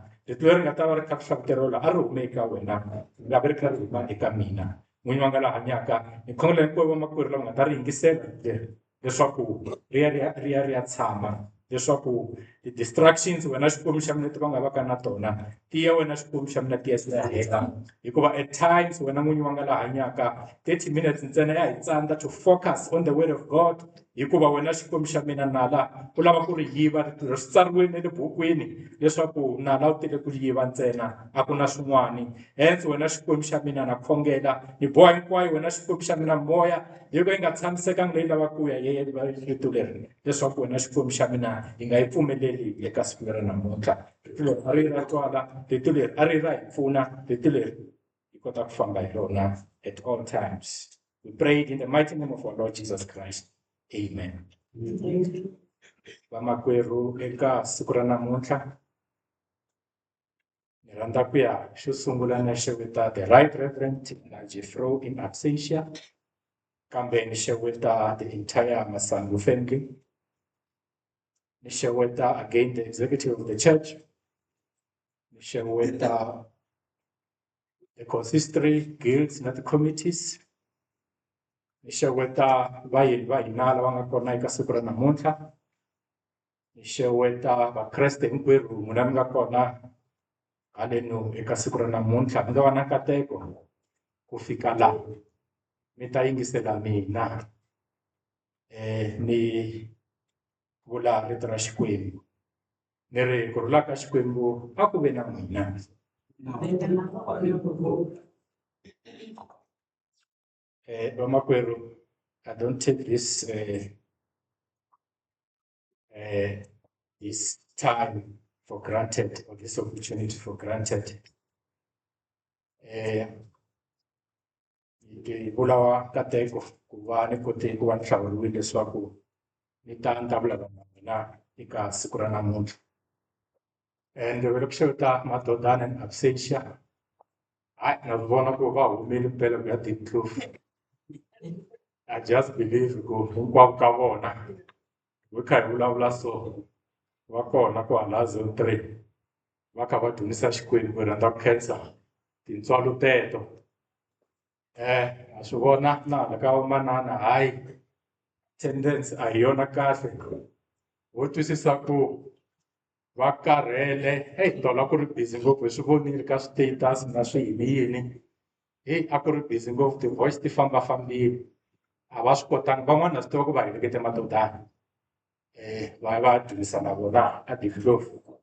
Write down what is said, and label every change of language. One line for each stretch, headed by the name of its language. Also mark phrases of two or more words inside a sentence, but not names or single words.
Tsonga: Rito leri nga ta va ri kha ri hlavuteriwa a ri hume eka wena, nga vi ri kha ri huma eka mina. N'winyi wa nga la hanyaka, ni khongela hinkwavo vamakwerhu lava nga ta ri yingisela leswaku ri ya tshama, leswaku ti-distractions wena Xikwembu xa mina leti va nga va ka na tona ti ya wena Xikwembu xa mina ti ya hela. Hikuva
English: at times
Tsonga: wena n'winyi wa nga la hanyaka 30 minutes ntsena ya hi tsandza
English: to focus on the word of God.
Tsonga: Hikuva wena Xikwembu xa mina nala u lava ku ri yiva, ri tsariwini le bukwini leswaku nala u tile ku yiva ntsena, a ku na swin'wani. Hence wena Xikwembu xa mina na khongela ni boha hinkwayo wena Xikwembu xa mina moya yi nga tshamisekanga leyi lavaka ku ya rito leri, leswaku wena Xikwembu xa mina hi nga yi pfumeleli eka siku leri namuntlha. Rito leri a ri ra twala, rito leri a ri ra hi pfuna, rito leri hi kota ku famba hi rona
English: at all times. We prayed in the mighty name of our Lord Jesus Christ.
Tsonga: Amen. Vamakwerhu eka siku ra namuntlha ni rhandza ku ya xo sungula na xeweta
English: the right reverend Jeffro in absentia,
Tsonga: kambe ni xeweta
English: the entire Masangu family.
Tsonga: Ni xeweta
English: again the executive of the church.
Tsonga: Ni xeweta
English: the consistory guilds
Tsonga: na
English: the committees.
Tsonga: Ni xeweta vayeni va hina lava nga kona eka siku ra namuntlha. Ni xeweta vakreste hinkwerhu n'wina mi nga kona haleno eka siku ra namuntlha, mi nga va na nkateko ku fika laha mi ta yingisela mina ni vula rito ra Xikwembu. Ni ri ku rhula ka Xikwembu a ku ve na n'wina. Vamakwerhu,
English: I don't take this time for granted, or this opportunity for granted.
Tsonga: Ke vulawa kateko ku va ni kote ku va ni hlawuriwile leswaku ni ta ni ta vulavula na mina eka siku ra namuntlha. And loko ku xeweta madodana
English: and absentia,
Tsonga: na vona ku va humile mpela ku ya tindlopfu.
English: I just believe
Tsonga: ku hinkwavo ka vona hi kha hi vulavula so va kona kwala zone 3 va kha va dyondzisa Xikwembu hi rhandza ku khensa tintswalo teto. Ha swi vona na hala ka vamanana hayi attendance a hi yona kahle wo twisisa ku va karhele tolo ku ri busy ngopfu hi swi vonile ka status na swiyini a ku ri busy ngopfu ti-voice ti fambafambile a va swi kotangi van'wana na swi tiva ku va helekete madodana va va dyondzisa na vona a tindlopfu.